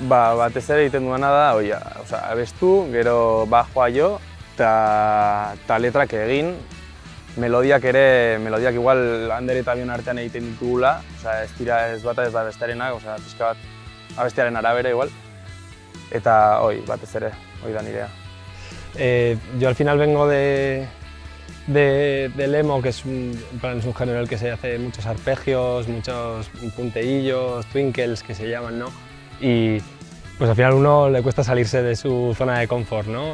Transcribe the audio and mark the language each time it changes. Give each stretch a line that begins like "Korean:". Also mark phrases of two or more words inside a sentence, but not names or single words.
Basque: batez ere egiten duena da, abestu, gero bajoa jo, eta letrak egin, melodiak igual Ander eta bion artean egiten ditugula, ez dira ez bata ez da bestearenak, pixka bat abestiaren arabera igual, eta batez ere, da nirea.
Spanish: Yo al final vengo del emo, que es un género en el que se hace muchos arpegios, muchos punteillos, twinkles que se llaman, ¿no? Y pues al final a uno le cuesta salirse de su zona de confort, ¿no?